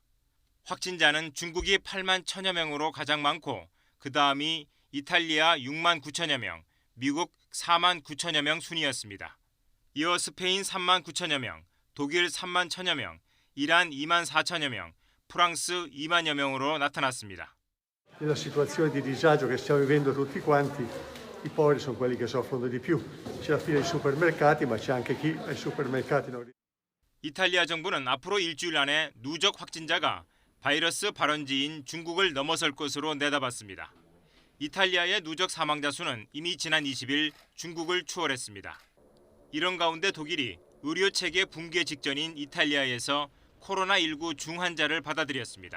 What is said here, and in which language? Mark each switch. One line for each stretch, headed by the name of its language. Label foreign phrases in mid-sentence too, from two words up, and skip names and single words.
Korean: 확진자는 중국이 8만 1천여 명으로 가장 많고 그 다음이 이탈리아 6만 9천여 명, 미국 4만 9천여 명 순이었습니다. 이어 스페인 3만 9천여 명, 독일 3만 1천여 명, 이란 2만 4천여 명, 프랑스 2만여 명으로 나타났습니다.
Italian: Nella situazione di disagio che stiamo vivendo tutti quanti, i poveri sono quelli che soffrono di più. C'è la fila ai supermercati, ma c'è anche chi ai supermercati non.
Korean: 이탈리아 정부는 앞으로 일주일 안에 누적 확진자가 바이러스 발원지인 중국을 넘어설 것으로 내다봤습니다. 이탈리아의 누적 사망자 수는 이미 지난 20일 중국을 추월했습니다. 이런 가운데 독일이 의료 체계 붕괴 직전인 이탈리아에서 코로나19 중환자를 받아들였습니다.